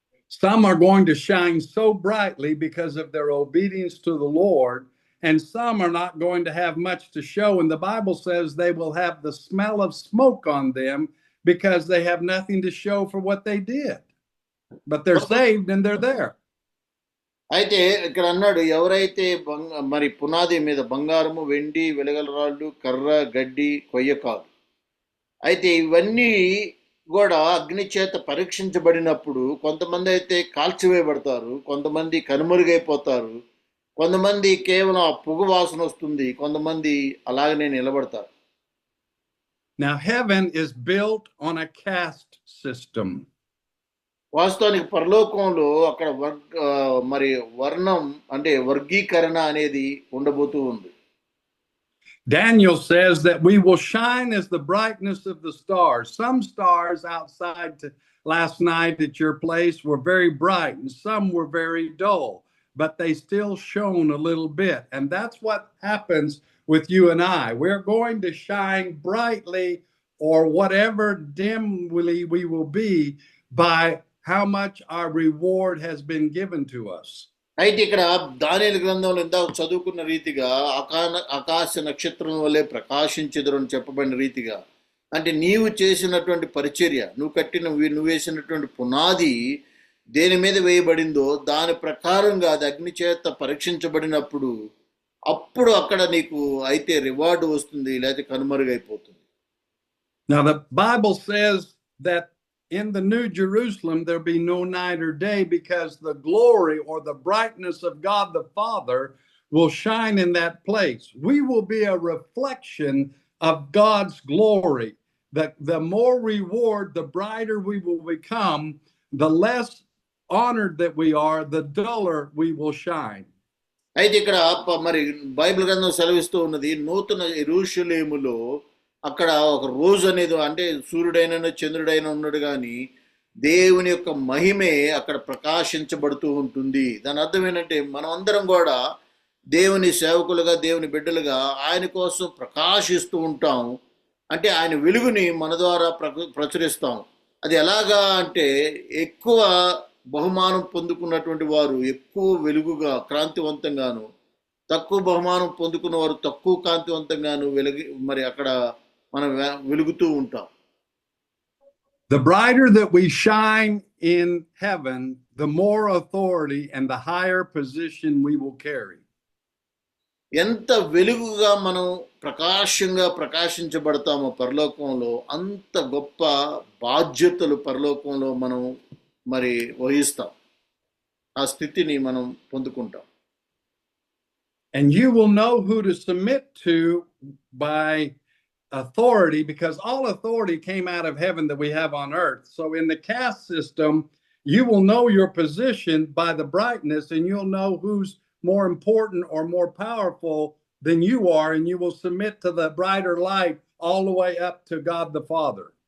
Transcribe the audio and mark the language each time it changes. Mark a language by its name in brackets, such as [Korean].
[English] Some are going to shine so brightly because of their obedience to the Lord, and some are not going to have much to show. And the Bible says they will have the smell of smoke on them because they have nothing to show for what they did. But they're saved and they're there. [Telugu] అయితే ఇక్కడ అన్నాడు, ఎవరైతే మరి పునాది మీద బంగారము, వెండి, వెలగల రాళ్ళు, కర్ర, గడ్డి, కొయ్య కాదు. అయితే ఇవన్నీ కూడా అగ్ని చేత పరీక్షించబడినప్పుడు కొంతమంది అయితే కాల్చివేయబడతారు, కొంతమంది కనుమరుగైపోతారు, కొంతమంది కేవలం ఆ పొగ వాసన వస్తుంది, కొంతమంది అలాగనే నిలబడతారు. [English] Now, heaven is built on a caste system. [Telugu] వాస్తవానికి పరలోకంలో అక్కడ మరి వర్ణం అంటే వర్గీకరణ అనేది ఉండబోతూ ఉంది. [English] Daniel says that we will shine as the brightness of the stars. Some stars outside last night at your place were very bright and some were very dull, but they still shone a little bit. And that's what happens with you and I. We're going to shine brightly, or whatever dimly we will be, by how much our reward has been given to us. [Telugu] అయితే ఇక్కడ దానియేలు గ్రంథంలో ఇందాక చదువుకున్న రీతిగా ఆకాశ నక్షత్రం వల్లే ప్రకాశించెదరు అని చెప్పబడిన రీతిగా, అంటే నీవు చేసినటువంటి పరిచర్య, నువ్వు వేసినటువంటి పునాది దేని మీద వేయబడిందో దాని ప్రకారంగా అది అగ్ని చేత పరీక్షించబడినప్పుడు అప్పుడు అక్కడ నీకు అయితే రివార్డు వస్తుంది, లేకపోతే కనుమరుగైపోతుంది. [English] Now the Bible says that in the New Jerusalem there'll be no night or day, because the glory or the brightness of God the Father will shine in that place. We will be a reflection of God's glory. The more reward, the brighter we will become. The less honored that we are, the duller we will shine. [Telugu] అయితే ఇక్కడ మరి Bible గ్రంథం సెలవిస్తూ ఉన్నది, నూతన యెరూషలేములో అక్కడ ఒక రోజు అనేది, అంటే సూర్యుడైనా చంద్రుడైనా ఉన్నాడు కానీ దేవుని యొక్క మహిమే అక్కడ ప్రకాశించబడుతూ ఉంటుంది. దాని అర్థం ఏంటంటే మనం అందరం కూడా దేవుని సేవకులుగా, దేవుని బిడ్డలుగా ఆయన కోసం ప్రకాశిస్తూ ఉంటాం. అంటే ఆయన వెలుగుని మన ద్వారా ప్రచురిస్తాం. అది ఎలాగా అంటే, ఎక్కువ బహుమానం పొందుకున్నటువంటి వారు ఎక్కువ వెలుగుగా కాంతివంతంగాను, తక్కువ బహుమానం పొందుకున్న వారు తక్కువ కాంతివంతంగాను మరి అక్కడ మనం వెలుగుతూ ఉంటాం. [English] The brighter that we shine in heaven, the more authority and the higher position we will carry. [Telugu] ఎంత వెలుగుగా మనం ప్రకాశించబడతామో పరలోకంలో, అంత గొప్ప బాధ్యతలు పరలోకంలో మనం మరి వహిస్తాం. ఆ స్థితిని మనం పొందుకుంటాం. [English] And you will know who to submit to by authority, because all authority came out of heaven that we have on earth. So in the caste system, you will know your position by the brightness, and you'll know who's more important or more powerful than you are, and you will submit to the brighter light all the way up to God the Father.